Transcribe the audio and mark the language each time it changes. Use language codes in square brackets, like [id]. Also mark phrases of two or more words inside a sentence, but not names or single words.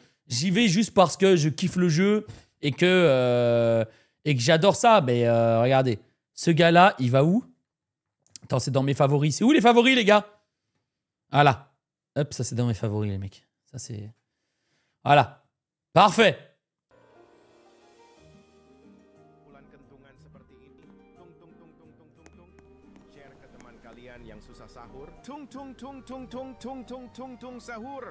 [fr] J'y vais juste parce que je kiffe le jeu et que j'adore ça. Mais regardez, ce gars-là, il va où? Attends, c'est dans mes favoris. C'est où les favoris, les gars? Voilà. Hop, ça, c'est dans mes favoris, les mecs. Ça, c'est... Voilà. Parfait. [id] Share ke teman kalian yang susah sahur. Tung tung tung tung tung tung tung tung tung sahur.